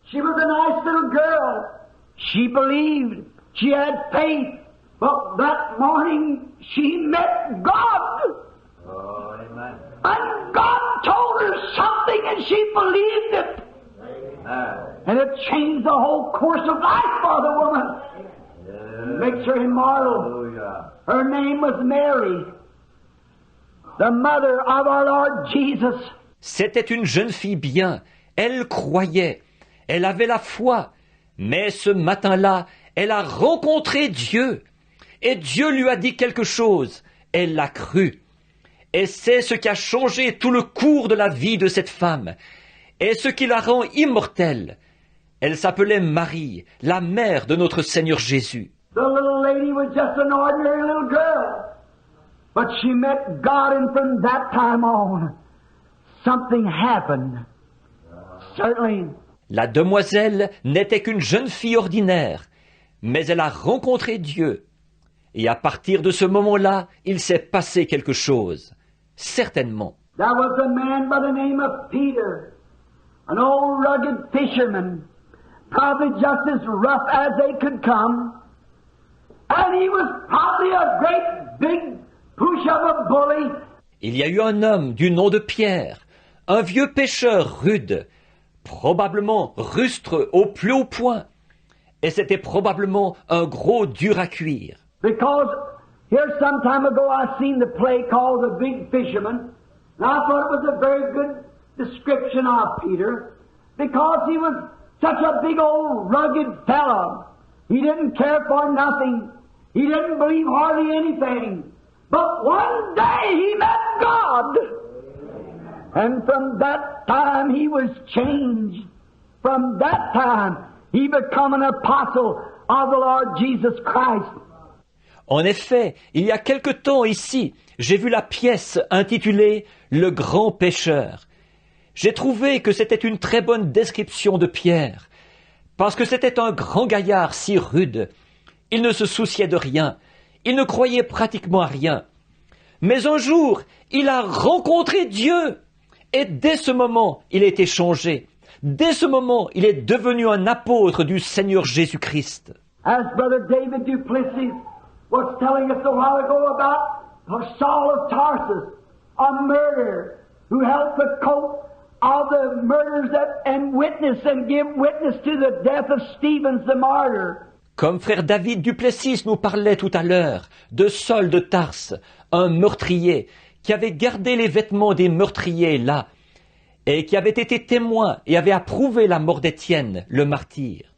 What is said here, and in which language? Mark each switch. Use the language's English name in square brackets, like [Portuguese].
[English] She was a nice little girl. She believed. She had faith. But that morning she met God. Oh, amen. And God told her something and she believed it. And it changed the whole course of life for the woman. Makes her immortal. Her name was Mary, the mother of our Lord Jesus. [French] C'était une jeune fille bien, elle croyait, elle avait la foi, mais ce matin-là, elle a rencontré Dieu, et Dieu lui a dit quelque chose, elle l'a cru. Et c'est ce qui a changé tout le cours de la vie de cette femme, et ce qui la rend immortelle. Elle s'appelait Marie, la mère de notre Seigneur Jésus. [English] The little lady was just an ordinary little girl. But she met God, and from that time on, something happened. Certainly. [French] La demoiselle n'était qu'une jeune fille ordinaire, mais elle a rencontré Dieu. Et à partir de ce moment-là, il s'est passé quelque chose. Certainement. [English] There was a man by the name of Peter, an old rugged fisherman, probably just as rough as they could come. And he was probably a great big push of a bully. [French] Il y a eu un homme du nom de Pierre, un vieux pêcheur rude, probablement rustre au plus haut point. Et c'était probablement un gros dur à cuire. [English] Because here some time ago I seen the play called The Big Fisherman, and I thought it was a very good description of Peter, because he was such a big old rugged fellow. He didn't care for nothing. He didn't believe hardly anything. But one day he met God. And from that time he was changed. From that time he became an apostle of the Lord Jesus Christ. [French] En effet, il y a quelque temps ici, j'ai vu la pièce intitulée « Le grand pêcheur ». J'ai trouvé que c'était une très bonne description de Pierre, parce que c'était un grand gaillard si rude. Il ne se souciait de rien, il ne croyait pratiquement à rien. Mais un jour, il a rencontré Dieu, et dès ce moment, il a été changé. Dès ce moment, il est devenu un apôtre du Seigneur Jésus-Christ. [English] As Brother David Duplessis was telling us a while ago about Saul of Tarsus, a murderer who helped the coat of the murders and witness and give witness to the death of Stephen the martyr. [French] Comme frère David Duplessis nous parlait tout à l'heure de Saul de Tarse, un meurtrier qui avait gardé les vêtements des meurtriers là, et qui avait été témoin et avait approuvé la mort d'Étienne, le martyr.